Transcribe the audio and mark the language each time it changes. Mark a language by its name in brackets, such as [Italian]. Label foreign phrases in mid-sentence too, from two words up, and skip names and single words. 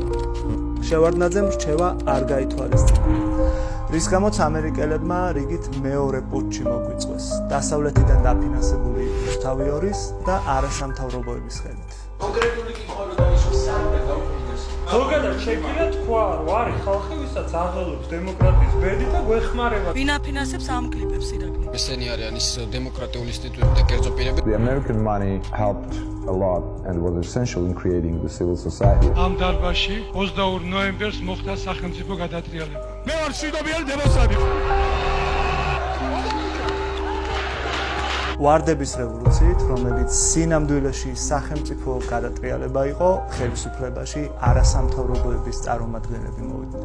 [Georgian] შევარდნაძემ რჩევა არ გაითვალისწინა, რის გამოც ამერიკელებმა რიგით მეორე პუტჩი მოგვიწვეს, დასავლეთიდან დაფინანსებული რუსთავი ორის და არასამთავრობოების ხელით. კონკრეტული კითხვა რომ დაიშვა საერთოდ გაუქმდეს. ზოგადად შეგვიძლია თქვა, რომ არის ხალხი, ვისაც აღელვებს დემოკრატიის ბედი და გვეხმარება. ვინ აფინანსებს ამ კლიპებს ირაკლი? ესენი არიან ის დემოკრატიული ინსტიტუტები და კერძო პირები. [English] The American money helped a lot and was essential in creating the civil society. [Georgian] ამ დარბაზში 22 ნოემბერს მოხდა სახელმწიფო გადატრიალება. მე ვარ შვიდობიანი დემოსტანტი. ვარდების რევოლუციით, რომელიც სინამდვილეში სახელმწიფო გადატრიალება იყო, ხელისუფლებაში არასამთავრობოების წარმომადგენლები მოვიდნენ.